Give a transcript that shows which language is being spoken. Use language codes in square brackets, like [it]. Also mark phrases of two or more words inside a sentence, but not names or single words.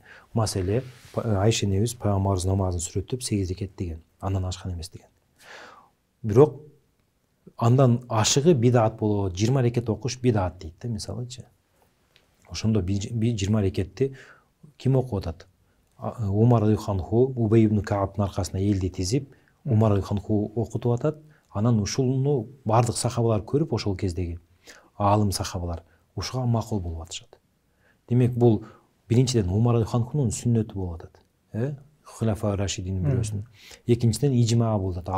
[ky] Маселе, Айша энебиз пайгамбарыбыз намазын сүрөттөп 8 рекет деген, андан ашкан эмес деген. Бирок андан ашыгы бидат болот, 20 рекет окуш бидат дейт да мисалычы. Ошондо 20 рекетти ким окуп атат? Умар [ar] رضي الله عنه [ky] Убей ибн Каабтын аркасына элди тизип, Умар [ar] رضي الله عنه [ky] окутуп атат. Анан ушуну бардык сахабалар көрүп, ошол кездеги аалым сахабалар ушуга макул болуп атышат. Демек бул биринчиден Умар радиаллаху анхунун сүннөтү болуп атат. Хулафа рашидинин бирөөсүнүн. Экинчиден ижма болуп атат.